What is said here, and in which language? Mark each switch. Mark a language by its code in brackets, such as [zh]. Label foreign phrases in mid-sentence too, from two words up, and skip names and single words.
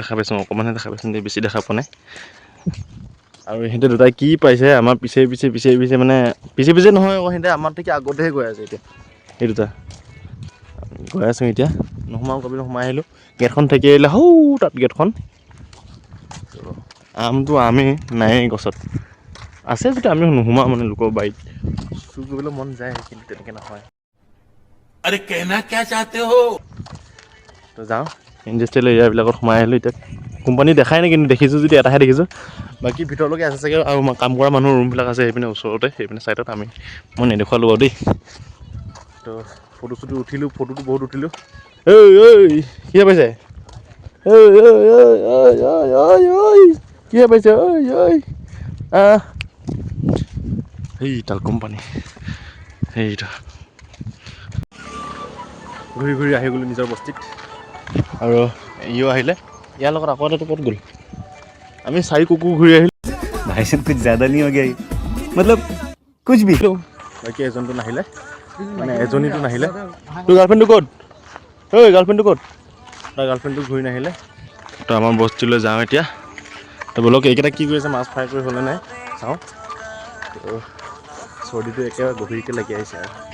[as] দেখা পাইছোঁ অকণমানহে দেখা পাইছোঁ বেছি দেখা পোৱা নাই আৰু সিহঁতে দুটাই কি পাইছে আমাৰ পিছে মানে পিছে নহয় আকৌ সিহঁতে আমাৰ থেকে আগতেহে গৈ আছে এতিয়া এই দুটা গৈ আছোঁ এতিয়া নোসোমাওঁ কবি সোমাই আহিলোঁ গেটখন থাকি আহিলে হৌ তাত গেটখন আমটো আমেই নায়েই গছত আছে যেতিয়া আমি নোসোমাওঁ মানে লোকৰ বাৰীত চুৰ কৰিবলৈ মন যায় কিন্তু তেনেকৈ নহয় [hi] अरे कहना क्या चाहते हो [as] তো যাওঁ ইণ্ডাষ্ট্ৰিয়েল এৰিয়াবিলাকত সোমাই আহিলোঁ এতিয়া কোম্পানী দেখাই নাই কিন্তু দেখিছোঁ যদি এটাহে দেখিছোঁ বাকী ভিতৰলৈকে আছে চাগে আৰু কাম কৰা মানুহৰ ৰুমবিলাক আছে সেইপিনে ওচৰতে সেইপিনে ছাইডত মই নেদেখুৱালোঁ বাৰু দেই তো ফটোটো বহুত উঠিলোঁ ঐ কিহে পাইছে কিহে পাইছে সেইডাল কোম্পানী সেইটা ঘূৰি আহি গ'লোঁ নিজৰ বস্তিত আৰু ইও আহিলে ইয়াৰ লগত আকৌ এটা ক'ত গ'ল আমি 4 কুকুৰ ঘূৰি আহিলোঁ [hi] भाई साहब कुछ ज़्यादा नहीं हो गया ये? मतलब कुछ भी [as] বাকী এজনটো নাহিলে মানে এজনীটো নাহিলে তোৰ গাৰ্লফ্ৰেণ্ডটো ক'ত গাৰ্লফ্ৰেণ্ডটো ক'ত তাৰ গাৰ্লফ্ৰেণ্ডটো ঘূৰি নাহিলে তো আমাৰ বস্তিলৈ যাওঁ এতিয়া তো বলক এইকেইটা কি কৰিছে মাছ ফ্ৰাই কৰি হ'লে নাই চাওঁ তো চৰ্দিটো একেবাৰে গভীৰকৈ লাগি আহিছে আৰু